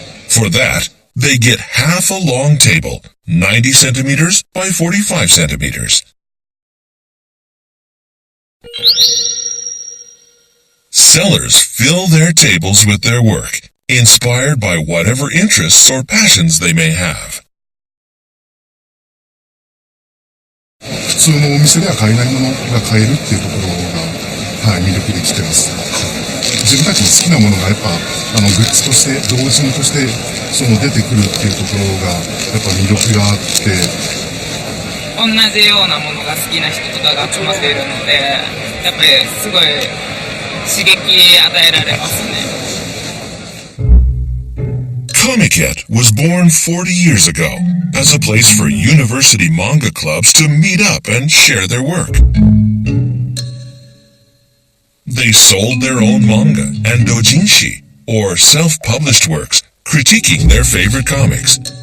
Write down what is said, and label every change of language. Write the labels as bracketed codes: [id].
[en] For that, they get half a long table, 90 centimeters by 45 centimeters. Sellers fill their tables with their work, inspired by whatever interests or passions they may have. [ja] 普通のお店では買えないものが買えるっていうところが、魅力で来てます。自分たちの好きなものがやっぱグッズとして同人として出てくるっていうところがやっぱ魅力があって、同じようなものが好きな人とかが集まっているので、やっぱりすごい刺激与えられますね。 [en] Comiket was born 40 years ago as a place for university manga clubs to meet up and share their work. They sold their own manga and doujinshi, or self-published works, critiquing their favorite comics.